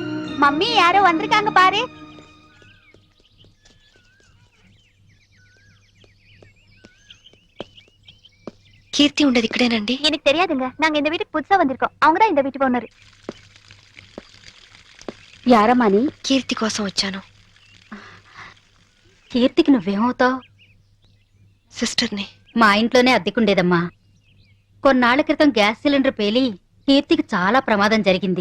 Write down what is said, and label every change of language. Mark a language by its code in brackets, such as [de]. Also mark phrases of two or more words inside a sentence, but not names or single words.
[ta] மம்மி யாரோ வந்திருக்காங்க பாரு. [te] కీర్తి ఉండేది ఇక్కడేనండి? [ta] எனக்கு தெரியாதுங்க. நாங்க இந்த வீட்டுக்கு புதுசா வந்திருக்கோம். அவங்க தான் இந்த வீட்டு ஓனர். யாரம்மா நீ? [te] కీర్తి కోసం వచ్చాను. కీర్తికి నువ్వేమవుతావు? సిస్టర్ని. మా ఇంట్లోనే అద్దెకుండేదమ్మా. కొన్నాళ్ల క్రితం గ్యాస్ సిలిండర్ పేలి కీర్తికి చాలా ప్రమాదం జరిగింది.